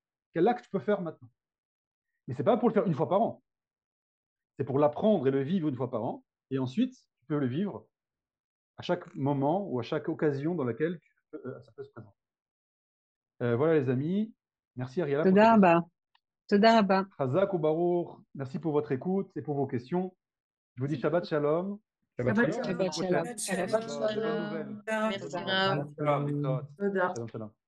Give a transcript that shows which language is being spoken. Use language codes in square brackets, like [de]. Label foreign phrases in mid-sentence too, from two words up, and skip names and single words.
[fr] Quel acte je peux faire maintenant? Mais c'est pas pour le faire une fois par an, c'est pour l'apprendre et le vivre une fois par an, et ensuite tu peux le vivre à chaque moment ou à chaque occasion dans laquelle ça peut se présenter. Voilà les amis, merci Ariela pour tes תודה questions. [he] רבה. תודה רבה. [fr] Chazak ou Baruch, merci pour votre écoute et pour vos questions. Je vous dis [he] שבת שלום. [fr] Shabbat Et à la shalom. semaine [he] שבת שלום. [fr] prochaine. ערב De bonnes nouvelles. Merci, Bonnes Rav. nouvelles. [he] שלום, שלום.